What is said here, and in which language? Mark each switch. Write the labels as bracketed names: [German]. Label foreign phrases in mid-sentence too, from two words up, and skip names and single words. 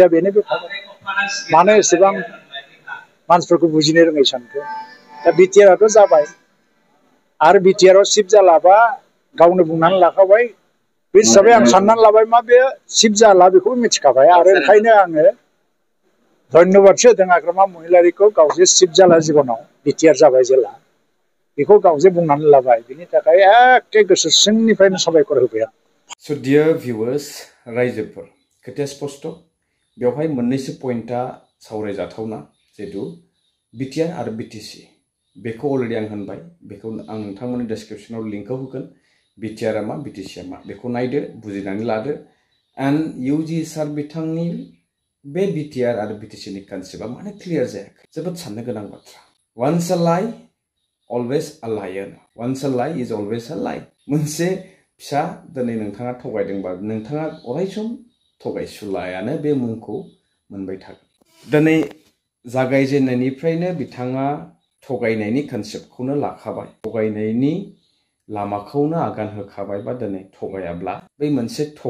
[Bodo] बेनो बे मानो एसेबां मानसिफोरखौ बुजिनो रोङै सानखो दा बिटिआरआथ' जाबाय आरो बिटिआरआव सिफ जालाबा गावनो बुंनानै लाखाबाय बे हिसाबै आं साननानै लाबाय मा बे सिफ जाला बेखौबो मिथिखाबाय आरो ओंखायनो आङो धन्यबादसो होदों हाग्रामा महिलारिखौ गावजे सिफ जाला जिबनाव बिटिआर जाबाय जेला बेखौ गावजे बुंनानै लाबाय बिनि थाखाय एखे गोसो सिंनिफ्रायनो साबायखर होबाय आं [English] So dear viewers, [Bodo] रायजोफोर खोथाया स्पष्ट बेवहाय मोननैसो पइन्टआ सावरायजाथावना जिहेतु बिटिआर आरो बिटिसि बेखौ अलरेडि आं होनबाय बेखौ आं नोंथांमोननि डेसक्रिप्शनाव लिंकखौ होगोन बिटिआरआ मा बिटिसिआ मा बेखौ नायदो बुजिनानै लादो एन्ड इउजि सार बिथांनि बे बिटिआर आरो बिटिसिनि कनसेप्टआ माने क्लियार जायाखै जोबोद साननो गोनां बाथ्रा [English] once a lie always a liar once a lie is always a lie [Bodo] मोनसे फिसा दिनै नोंथाङा थगायदोंबा नोंथाङा अरायसम थगायसुलायानो बे मुंखौ मोनबाय थागोन दिनै जागायजेननायनिफ्रायनो बिथाङा थगायनायनि कनसेप्टखौनो लाखाबाय थगायनायनि लामाखौनो आगान होखाबाय बा दिनै थगायाब्ला बै मोनसे